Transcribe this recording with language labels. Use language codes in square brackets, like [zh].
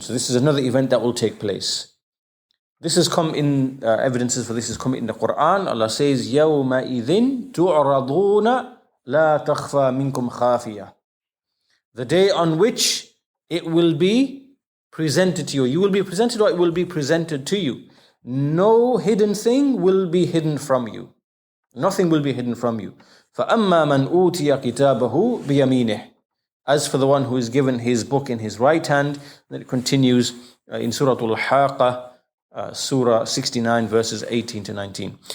[en] So this is another event that will take place. This has come in evidences for this has come in the Quran. [ar] Allah says, يَوْمَئِذٍ تُعْرَضُونَ لَا تَخْفَى مِنْكُمْ خَافِيَةٌ. [en] The day on which it will be presented to you. You will be presented, or it will be presented to you. No hidden thing will be hidden from you. Nothing will be hidden from you. [ar] فَأَمَّا مَنْ أُوتِيَ كِتَابَهُ بِيَمِينِهِ. [en] As for the one who is given his book in his right hand, then it continues in Surah Al-Haqqah, Surah 69, verses 18 to 19.